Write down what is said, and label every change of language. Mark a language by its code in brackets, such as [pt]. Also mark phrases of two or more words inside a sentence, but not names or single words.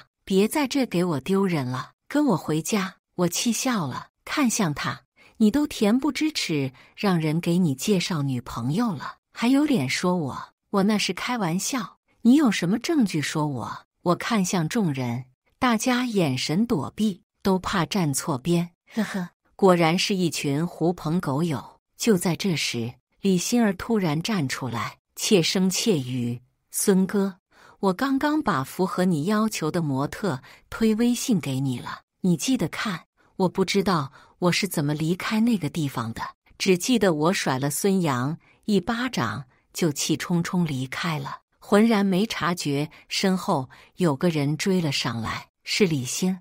[zh] 別在這給我丟人了，跟我回家。我氣笑了，看向他，你都恬不知恥，讓人給你介紹女朋友了，還有臉說我？我那是開玩笑，你有什麼證據說我？我看向眾人，大家眼神躲避，都怕站錯邊。呵呵，果然是一群狐朋狗友。就在這時，李欣兒突然站出來，竊聲竊語：“孫哥，我剛剛把符合你要求的模特推微信給你了，你記得看。” 我不知道我是怎麼離開那個地方的，只記得我甩了孫楊一巴掌，就氣沖沖離開了，渾然沒察覺身後有個人追了上來，是李欣。